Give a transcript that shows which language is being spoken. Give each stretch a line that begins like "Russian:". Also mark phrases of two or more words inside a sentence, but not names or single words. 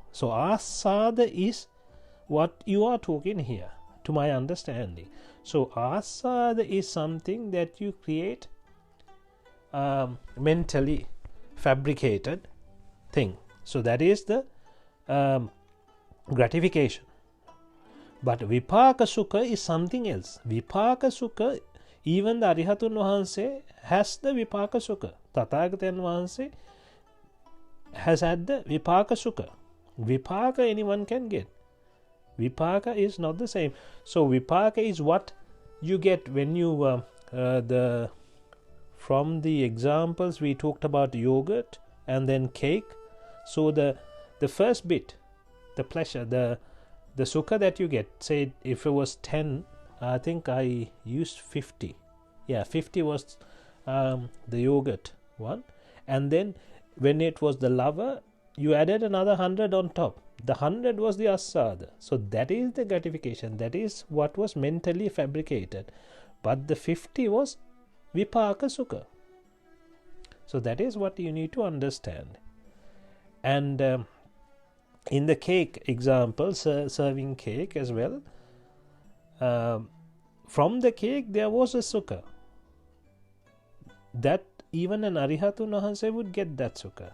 English: So Asada is what you are talking here, to my understanding. So asada is something that you create mentally fabricated thing. So that is the gratification. But
Pali: vipaka sukha
English: is something else.
Pali: Vipaka sukha,
English: even the
Sinhala: Arihatun Wahanse
English: has the
Pali: vipaka sukha.
Sinhala: Tathagatan Wahanse
English: has had the
Pali: vipaka sukha.
English: Vipaka anyone can get. Vipaka is not the same. So vipaka is what you get when you from the examples we talked about yogurt and then cake. So the first bit, the pleasure, the sukha that you get, say if it was 10, I think I used 50. Yeah, 50 was the yogurt one, and then when it was the lover, you added another 100 on top. The 100 was the asada. So that is the gratification. That is what was mentally fabricated. But the 50 was
Pali: vipaka sukha.
English: So that is what you need to understand. And in the cake example, serving cake as well, from the cake there was a sukha. That even an
Sinhala: Arihatun Wahanse
English: would get that sukha.